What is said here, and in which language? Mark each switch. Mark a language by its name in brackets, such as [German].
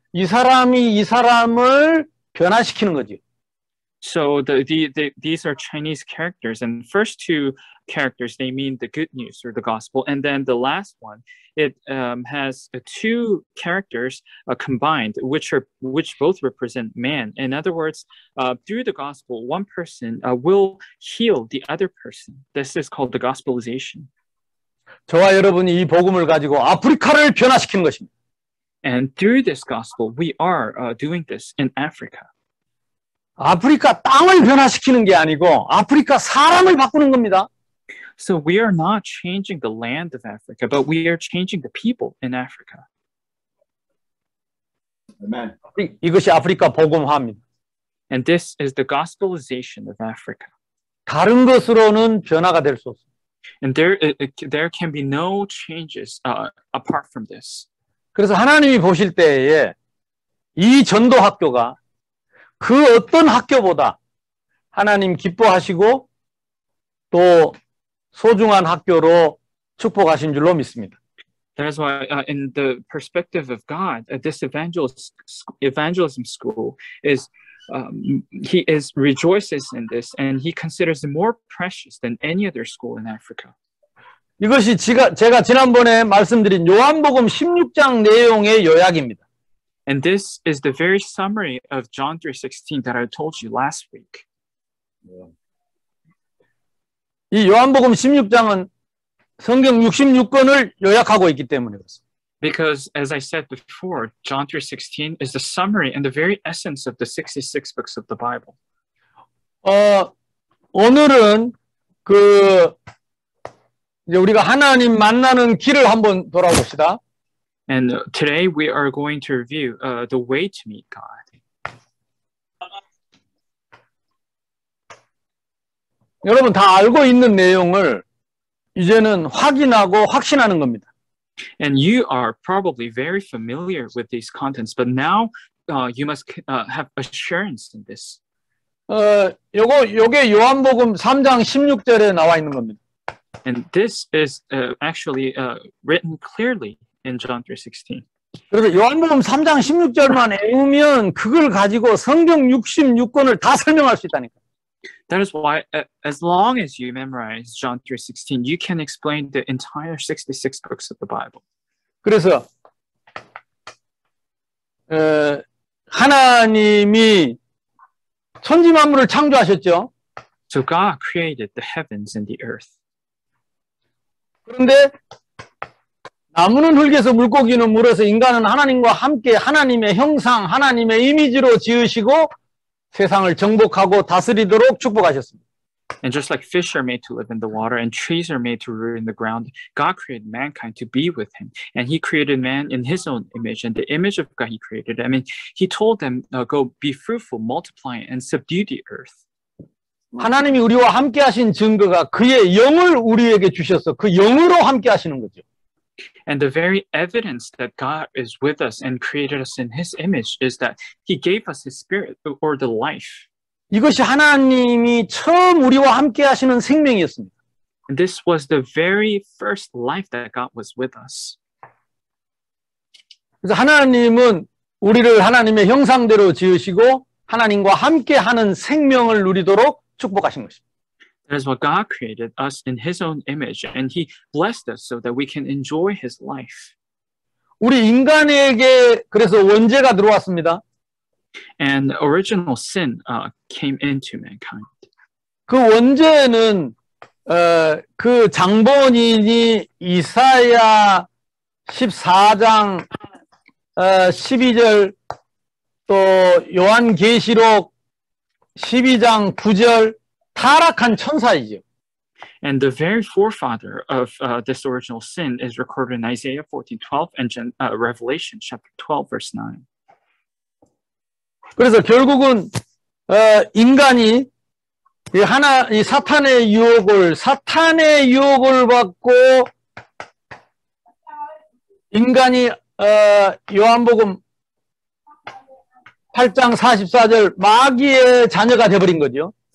[Korean] 이 사람이 이 사람을 변화시키는 거죠. [English] So these are Chinese characters, and the first two characters, they mean the good news or the gospel, and then the last one, it has two characters combined, which both represent man. In other words, through the gospel, one person will heal the other person. This is called the gospelization. [Korean] 저와 여러분이 이 복음을 가지고 아프리카를 변화시키는 것입니다. [English] And through this gospel, we are doing this in Africa. [Korean] 아프리카 땅을 변화시키는 게 아니고 아프리카 사람을 바꾸는 겁니다. [English] So we are not changing the land of Africa, but we are changing the people in Africa. Amen. [Korean] 이것이 아프리카 복음화입니다. [English] And this is the gospelization of Africa. [Korean] 다른 것으로는 변화가 될 수 없습니다. [English] And there can be no changes apart from this. [Korean] 그래서 하나님이 보실 때에 이 전도 학교가 그 어떤 학교보다 하나님 기뻐하시고 또 소중한 학교로 축복하신 줄로 믿습니다. [English] That is why, in the perspective of God, this evangelism school is, he rejoices in this, and he considers it more precious than any other school in Africa. [Korean] 이것이 제가 지난번에 말씀드린 요한복음 16장 내용의 요약입니다. [English] And this is the very summary of John 3:16 that I told you last week. [Korean] 이 요한복음 16장은 성경 66권을 요약하고 있기 때문에 그렇습니다. [English] Because, as I said before, John 3:16 is the summary and the very essence of the 66 books of the Bible. [Korean] 오늘은 이제 우리가 하나님 만나는 길을 한번 돌아봅시다. [English] And today we are going to review the way to meet God. [Korean] 여러분 다 알고 있는 내용을 이제는 확인하고 확신하는 겁니다. [English] And you are probably very familiar with these contents, but now you must have assurance in this. [Korean] 요게 요한복음 3장 16절에 나와 있는 겁니다. [English] And this is actually written clearly in John 3:16. [Korean] 그래서 요한복음 3장 16절만 외우면 그걸 가지고 성경 66권을 다 설명할 수 있다니까. [English] That is why, as long as you memorize John 3:16, you can explain the entire 66 books of the Bible. [Korean] 그래서 하나님이 천지 만물을 창조하셨죠. [English] So God created the heavens and the earth. [Korean] 그런데 나무는 흙에서 물고기는 물에서 인간은 하나님과 함께 하나님의 형상, 하나님의 이미지로 지으시고 세상을 정복하고 다스리도록 축복하셨습니다. [English] And just like fish are made to live in the water and trees are made to root in the ground, God created mankind to be with him. And he created man in his own image. And the image of God he created. I mean, he told them, go be fruitful, multiply, and subdue the earth. [Korean] 하나님이 우리와 함께 하신 증거가 그의 영을 우리에게 주셔서 그 영으로 함께 하시는 거죠. [English] And the very evidence that God is with us and created us in his image is that he gave us his spirit or the life. [Korean] 이것이 하나님이 처음 우리와 함께 하시는 생명이었습니다. [English] And this was the very first life that God was with us. [Korean] 그래서 하나님은 우리를 하나님의 형상대로 지으시고 하나님과 함께 하는 생명을 누리도록 축복하신 것입니다. [English] That is what God created us in his own image, and he blessed us so that we can enjoy his life. [Korean] 우리 인간에게 그래서 원죄가 들어왔습니다. [English] And original sin came into mankind. [Korean] 그 원죄는 그 장본인이 이사야 14장 12절 또 요한계시록 12장 9절 타락한 천사이죠. [English] And the very forefather of this original sin is recorded in Isaiah 14:12 and Revelation chapter 12 verse 9. [Korean] 그래서 결국은 인간이 이 사탄의 유혹을 받고 인간이 요한복음 8장 44절 마귀의 자녀가 되어버린 거죠.